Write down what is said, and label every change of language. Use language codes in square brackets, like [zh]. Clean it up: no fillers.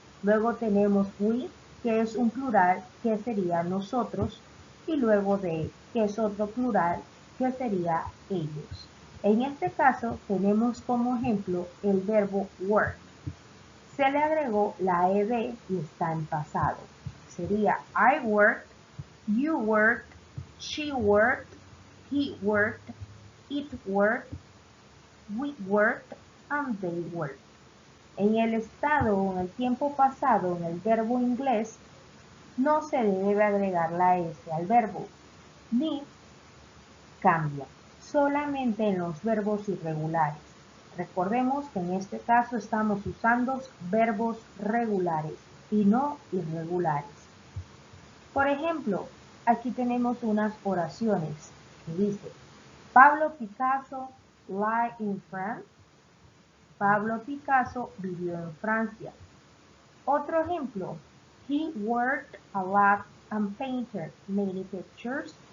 [es] Luego tenemos we, que es un plural, que sería nosotros, y luego they, que es otro plural, que sería ellos. En este caso tenemos como ejemplo el verbo work. Se le agregó la ed y está en pasado. [en] Sería I worked, you worked, she worked, he worked, it worked, we worked, and they worked. [es] En el estado o en el tiempo pasado en el verbo inglés no se le debe agregar la S al verbo, ni cambia, solamente en los verbos irregulares. Recordemos que en este caso estamos usando verbos regulares y no irregulares. Por ejemplo, aquí tenemos unas oraciones que dice [en] Pablo Picasso lived in France. [es] Pablo Picasso vivió en Francia. [en] Otro ejemplo, he worked a lot and painted many pictures.